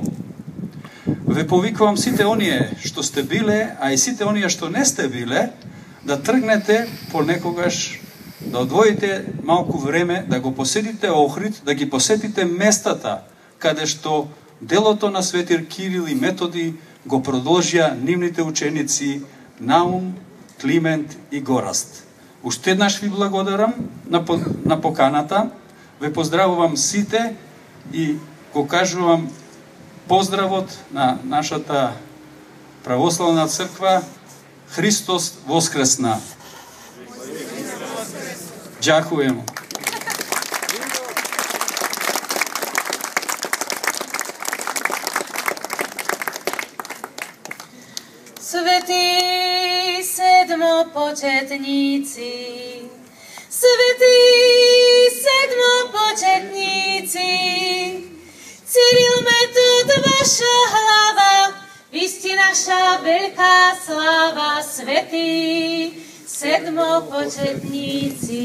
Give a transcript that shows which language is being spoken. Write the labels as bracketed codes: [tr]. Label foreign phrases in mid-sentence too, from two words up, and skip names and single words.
[mk] Ве повикувам сите оние што сте биле, а и сите оние што не сте биле, да тргнете понекогаш, да одвоите малку време, да го посетите Охрид, да ги посетите местата каде што делото на светир Кирил и Методиј го продолжија нивните ученици Наум, Климент и Гораст. Уште еднаш ви благодарам на поканата, ве поздравувам сите и го кажувам поздравот на нашата православна црква Христос воскресна. [sk] Ďakujem. Svätí sedmopočetníci, svätí sedmopočetníci, Cyril, Metod, vaša hlava, vy ste naša veľká sláva, svätí sedmopočetníci.